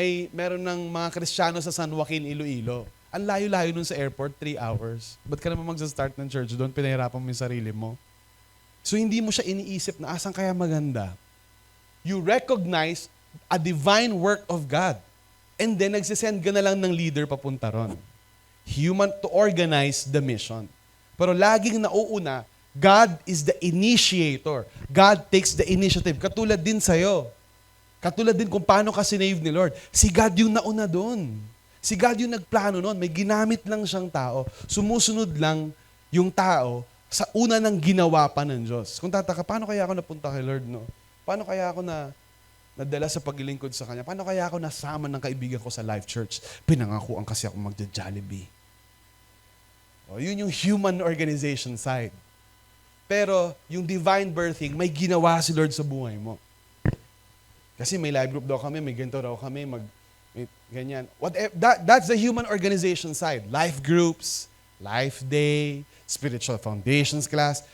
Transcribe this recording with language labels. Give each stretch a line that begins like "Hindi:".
Filipino: Meron ng mga Kristiyano sa San Joaquin, Iloilo. Ang layo-layo nun sa airport, 3 hours. Ba't ka naman magsa-start ng church doon? Pinahirapan mo yung sarili mo. So hindi mo siya iniisip na asan kaya maganda.
English: You recognize a divine work of God. And then
Filipino: nagsisend ka na lang ng leader papunta ron.
English: Human to organize the mission.
Filipino: Pero laging nauuna,
English: God is the initiator. God takes the initiative.
Filipino: Katulad din sa'yo. Katulad din kung paano ka sinave ni Lord. Si God yung nauna doon. Si God yung nagplano noon. May ginamit lang siyang tao. Sumusunod lang yung tao sa una ng ginawa pa ng Diyos. Kung tataka, paano kaya ako napunta kay Lord, no? Paano kaya ako nadala sa paglilingkod sa Kanya? Paano kaya ako nasama ng kaibigan ko sa Life Church? Pinangakuan kasi ako magja-Jollibee. Yun yung human organization side. Pero yung divine birthing, may ginawa si Lord sa buhay mo. Kasi may live group daw kami, may ganito daw kami, may ganyan.
English: That's the human organization side. Life groups, Life Day, Spiritual Foundations class.